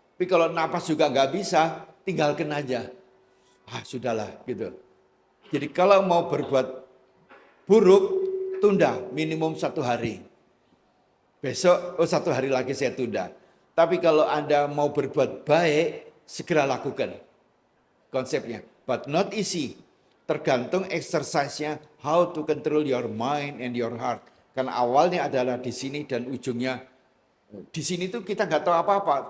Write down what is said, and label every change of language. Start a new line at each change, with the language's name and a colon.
Indonesian: Tapi kalau napas juga nggak bisa, tinggalkan aja. Sudahlah gitu. Jadi kalau mau berbuat buruk, tunda minimum 1 hari. Besok, 1 hari lagi saya tunda. Tapi kalau Anda mau berbuat baik, segera lakukan. Konsepnya,
English: but not easy.
Indonesian: Tergantung exercise-nya,
English: how to control your mind and your heart.
Indonesian: Karena awalnya adalah di sini dan ujungnya di sini tuh kita nggak tahu apa-apa.